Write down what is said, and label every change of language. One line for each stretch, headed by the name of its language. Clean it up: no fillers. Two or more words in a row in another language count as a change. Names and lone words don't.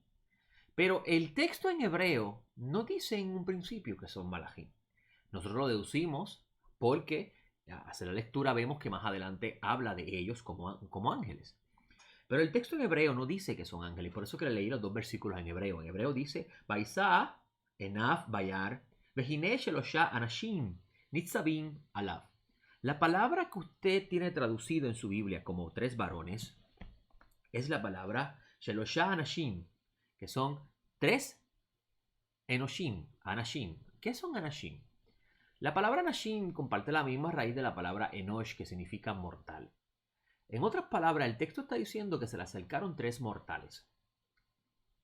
Spanish: Pero el texto en hebreo no dice en un principio que son malajim. Nosotros lo deducimos porque al hacer la lectura vemos que más adelante habla de ellos como ángeles. Pero el texto en hebreo no dice que son ángeles, por eso que le leí los dos versículos en hebreo. En hebreo dice:
Hebrew: וישא עיניו וירא והנה שלושה אנשים נצבים עליו.
Spanish: La palabra que usted tiene traducido en su Biblia como tres varones es la palabra
Hebrew: שלושה אנשים,
Spanish: que son tres
Hebrew: אנושים, אנשים.
Spanish: ¿Qué son anashim? La palabra anashim comparte la misma raíz de la palabra enosh, que significa mortal. En otras palabras, el texto está diciendo que se le acercaron tres mortales.